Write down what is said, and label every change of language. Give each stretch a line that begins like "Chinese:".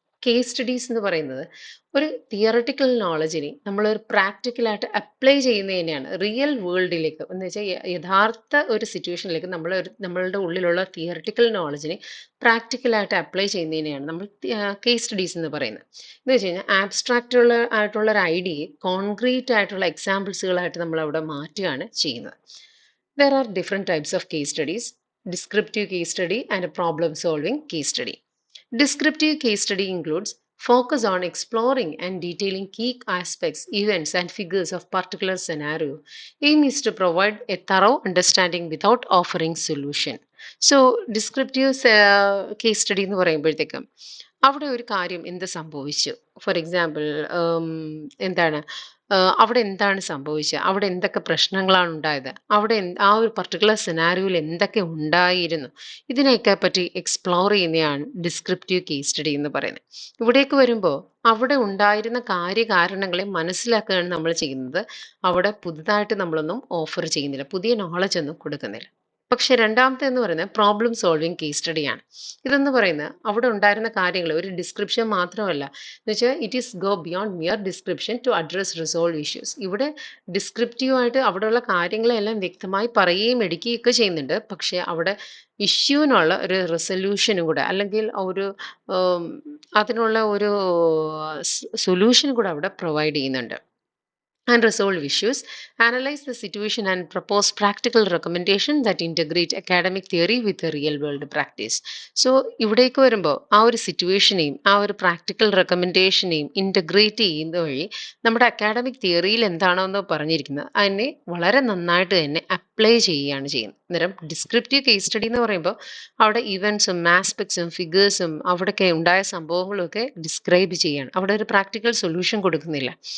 Malayalam: Case studies എന്ന് പറയുന്നത് ഒരു തിയറട്ടിക്കൽ നോളജിനെ നമ്മളൊരു പ്രാക്ടിക്കലായിട്ട് അപ്ലൈ ചെയ്യുന്നതിനെയാണ് റിയൽ വേൾഡിലേക്ക്, എന്ന് വെച്ചാൽ യഥാർത്ഥ ഒരു സിറ്റുവേഷനിലേക്ക് നമ്മളുടെ ഉള്ളിലുള്ള തിയറട്ടിക്കൽ നോളജിനെ പ്രാക്ടിക്കലായിട്ട് അപ്ലൈ ചെയ്യുന്നതിനെയാണ് നമ്മൾ കേസ് സ്റ്റഡീസ് എന്ന് പറയുന്നത്. എന്ന് വെച്ച് കഴിഞ്ഞാൽ ആബ്സ്ട്രാക്റ്റ് ആയിട്ടുള്ള ഒരു ഐഡിയയെ കോൺക്രീറ്റ് ആയിട്ടുള്ള എക്സാമ്പിൾസുകളായിട്ട് നമ്മൾ അവിടെ മാറ്റുകയാണ് ചെയ്യുന്നത്.
English: There are different types of case studies: descriptive case study and a problem solving case study. Descriptive case study includes focus on exploring and detailing key aspects, events, and figures of particular scenario. Aim is to provide a thorough understanding without offering solution.
Malayalam: So, descriptive case study എന്ന് പറയുമ്പോഴത്തേക്കും അവിടെ ഒരു കാര്യം എന്ത് സംഭവിച്ചു, for example എന്താണ് അവിടെ എന്താണ് സംഭവിച്ചത്, അവിടെ എന്തൊക്കെ പ്രശ്നങ്ങളാണ് ഉണ്ടായത്, അവിടെ ആ ഒരു പർട്ടിക്കുലർ സിനാരിയോയിൽ എന്തൊക്കെ ഉണ്ടായിരുന്നു, ഇതിനെയൊക്കെ പറ്റി എക്സ്പ്ലോർ ചെയ്യുന്നതാണ് ഡിസ്ക്രിപ്റ്റീവ് കേസ് സ്റ്റഡി എന്ന് പറയുന്നത്. ഇവിടേക്ക് വരുമ്പോൾ അവിടെ ഉണ്ടായിരുന്ന കാര്യകാരണങ്ങളെ മനസ്സിലാക്കുകയാണ് നമ്മൾ ചെയ്യുന്നത്. അവിടെ പുതുതായിട്ട് നമ്മളൊന്നും ഓഫർ ചെയ്യുന്നില്ല, പുതിയ നോളജ് ഒന്നും കൊടുക്കുന്നില്ല. പക്ഷെ രണ്ടാമത്തെ എന്ന് പറയുന്നത് പ്രോബ്ലം സോൾവിങ് കേസ് സ്റ്റഡിയാണ്. ഇതെന്ന് പറയുന്നത് അവിടെ ഉണ്ടായിരുന്ന കാര്യങ്ങൾ ഒരു ഡിസ്ക്രിപ്ഷൻ മാത്രമല്ല, എന്ന് വെച്ചാൽ
English: It is go beyond mere description to address resolve issues.
Malayalam: ഇവിടെ ഡിസ്ക്രിപ്റ്റീവായിട്ട് അവിടെയുള്ള കാര്യങ്ങളെല്ലാം വ്യക്തമായി പറയുകയും എടുക്കുകയൊക്കെ ചെയ്യുന്നുണ്ട്. പക്ഷേ അവിടെ ഇഷ്യൂവിനുള്ള ഒരു റെസൊല്യൂഷനും കൂടെ, അല്ലെങ്കിൽ ഒരു അതിനുള്ള ഒരു സൊല്യൂഷൻ കൂടെ അവിടെ പ്രൊവൈഡ് ചെയ്യുന്നുണ്ട്.
English: And resolve issues, analyze the situation and propose practical recommendations that integrate academic theory with the real world practice.
Malayalam: So ഇവിടേക്ക് വരുമ്പോൾ ആ ഒരു സിറ്റുവേഷനെയും ആ ഒരു പ്രാക്ടിക്കൽ റെക്കമെൻഡേഷനെയും ഇൻ്റഗ്രേറ്റ് ചെയ്യുന്ന വഴി നമ്മുടെ അക്കാഡമിക് തിയറിയിൽ എന്താണോ എന്ന് പറഞ്ഞിരിക്കുന്നത് അതിനെ വളരെ നന്നായിട്ട് തന്നെ അപ്ലൈ ചെയ്യുകയാണ് ചെയ്യുന്നത്. അന്നേരം ഡിസ്ക്രിപ്റ്റീവ് കേസ് സ്റ്റഡി എന്ന് പറയുമ്പോൾ അവിടെ ഇവൻസും ആസ്പെക്ട്സും ഫിഗേഴ്സും അവിടെയൊക്കെ ഉണ്ടായ സംഭവങ്ങളും ഒക്കെ ഡിസ്ക്രൈബ് ചെയ്യുകയാണ്, അവിടെ ഒരു പ്രാക്ടിക്കൽ സൊല്യൂഷൻ കൊടുക്കുന്നില്ല.